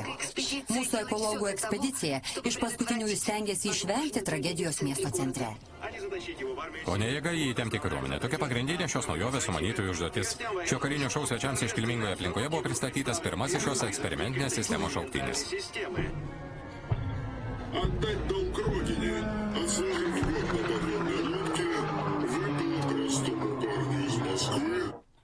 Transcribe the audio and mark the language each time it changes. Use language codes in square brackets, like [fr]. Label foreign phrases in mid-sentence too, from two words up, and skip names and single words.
[lt] Mūsų ekologų ekspedicija iš paskutiniųjų stengiasi išvengti tragedijos miesto centre. O ne jėga į įtempti kariuomenę. Tokia pagrindinė šios naujovės sumanytojų užduotis. Šio karinio šou svečiams iškilmingoje aplinkoje buvo pristatytas pirmasis šios eksperimentinės sistemos šauktinis. [ru] Отдать долг родине, отслужив год на подводной лодке, выпало простому парню из Москвы.